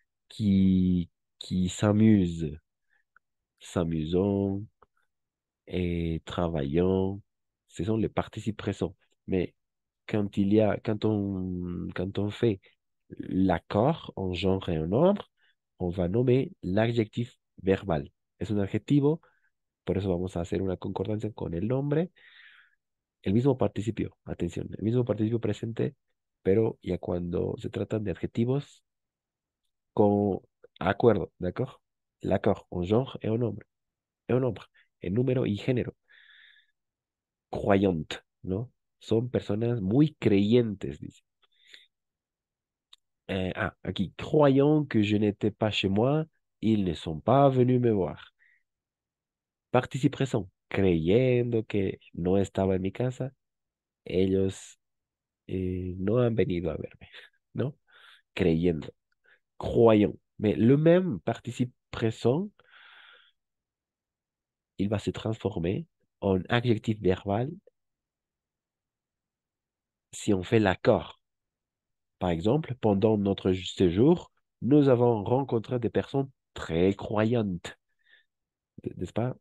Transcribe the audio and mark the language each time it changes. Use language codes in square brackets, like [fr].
[fr] Qui, qui s'amuse, s'amusant et travaillant. Ce sont les participes présents. Mais quand on fait l'accord en genre et en nombre, on va nommer l'adjectif verbal. [es] Es un adjetivo, por eso vamos a hacer una concordancia con el nombre. El mismo participio, atención, el mismo participio presente, pero ya cuando se tratan de adjetivos con acuerdo, [fr] d'accord? L'accord en genre et en nombre, [es] en número y género. Croyante, ¿no? Son personas muy creyentes, dice. Aquí, [fr] croyant que je n'étais pas chez moi, ils ne sont pas venus me voir. [es] Participe présent, creyendo que no estaba en mi casa, ellos no han venido a verme, ¿no? Creyendo, croyant. [fr] Mais le même participe présent, il va se transformer en adjectif verbal si on fait l'accord. Par exemple, pendant notre séjour, nous avons rencontré des personnes très croyantes. N'est-ce pas?